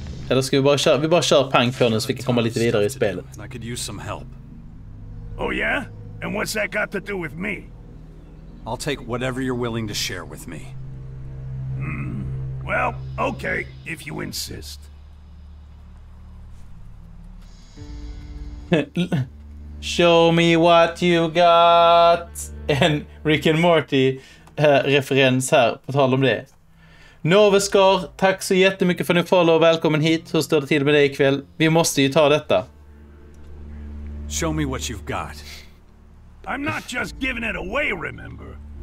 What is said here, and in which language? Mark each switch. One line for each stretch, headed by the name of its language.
Swedish: Eller ska vi bara köra pang på nu så vi kan komma lite vidare i spelet.
English: I could use some help. Oh yeah? And what's that got to do with me? I'll take whatever you're willing to share with me. Well, okay, if you insist. Show me what you got.
Swedish: En Rick and Morty referens här, på tal om det. Noveskar, tack så jättemycket för att ni follow och välkommen hit. Hur står det till med dig ikväll? Vi måste ju ta detta.
English: Show me what you've got. I'm not just giving it away, remember?